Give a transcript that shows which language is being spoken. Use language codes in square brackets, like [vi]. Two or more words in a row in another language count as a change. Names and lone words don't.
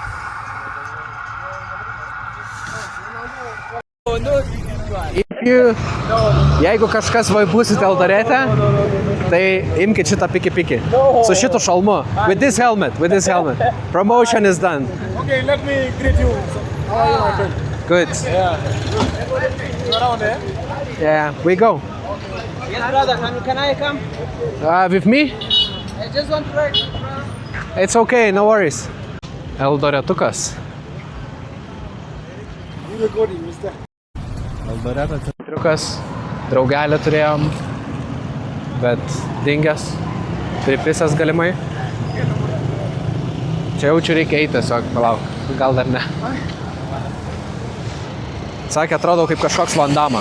[lt] Jeigu kažkas būsit Eldorete, tai imkit šitą piki. Su šitu šalmu. [en] With this helmet. Promotion is done. Okay, let me greet you. How are you, my friend? Good. Yeah. You around, eh? Yeah, we go. Yes, brother. Can I come? With me? I just want to ride. It's okay, no worries. Eldoretukas. You recording, mister? [lt] Eldoretas triukas. Draugelį turėjom, bet dingęs. Pripisęs galimai. Čia jaučiu reikia eiti tiesiog, palauk. Gal dar ne. Sakė, atrodo kaip kažkoks Van Damme.